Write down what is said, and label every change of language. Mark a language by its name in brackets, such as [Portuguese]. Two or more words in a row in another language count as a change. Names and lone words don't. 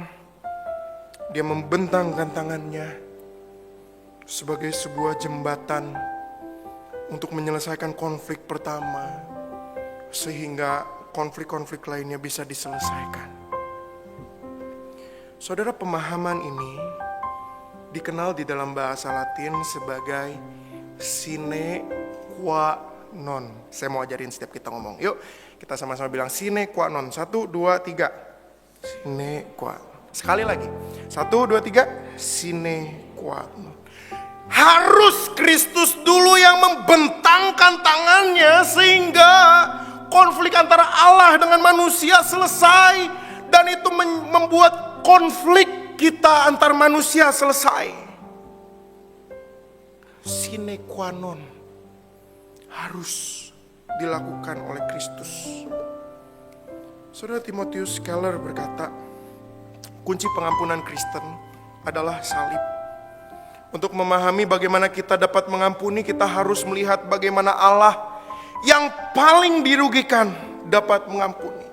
[Indonesian] Dia membentangkan tangannya sebagai sebuah jembatan untuk menyelesaikan konflik pertama, sehingga konflik-konflik lainnya bisa diselesaikan. Saudara, pemahaman ini dikenal di dalam bahasa Latin sebagai [Latin] sine qua non. [Indonesian] Saya mau ajarin setiap kita ngomong. Yuk, kita sama-sama bilang [Latin] sine qua non. [Indonesian] 1, 2, 3. [Latin] Sine qua. [Indonesian] Sekali lagi. 1, 2, 3. [Latin] Sine qua non. [Indonesian] Harus Kristus dulu yang membentangkan tangannya sehingga konflik antara Allah dengan manusia selesai, dan itu membuat konflik kita antar manusia selesai. [Latin] Sine qua non [Indonesian] harus dilakukan oleh Kristus. Saudara, Timotius Keller berkata, kunci pengampunan Kristen adalah salib. Untuk memahami bagaimana kita dapat mengampuni, kita harus melihat bagaimana Allah yang paling dirugikan dapat mengampuni.